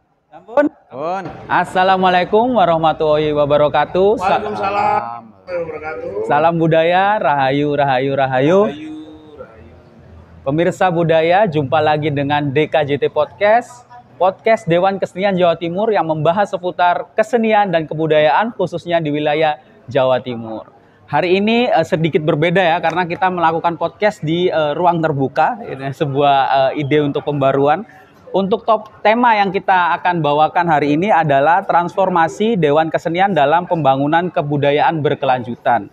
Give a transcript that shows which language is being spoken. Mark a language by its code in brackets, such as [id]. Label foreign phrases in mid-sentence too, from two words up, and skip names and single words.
[id] Ampun. Assalamualaikum warahmatullahi wabarakatuh. Waalaikumsalam warahmatullahi wabarakatuh. Salam budaya, rahayu, rahayu, rahayu. Pemirsa budaya, jumpa lagi dengan DKJT Podcast, podcast Dewan Kesenian Jawa Timur yang membahas seputar kesenian dan kebudayaan khususnya di wilayah Jawa Timur. Hari ini sedikit berbeda ya, karena kita melakukan podcast di ruang terbuka. Ini sebuah ide untuk pembaruan. Untuk tema yang kita akan bawakan hari ini adalah transformasi Dewan Kesenian dalam pembangunan kebudayaan berkelanjutan.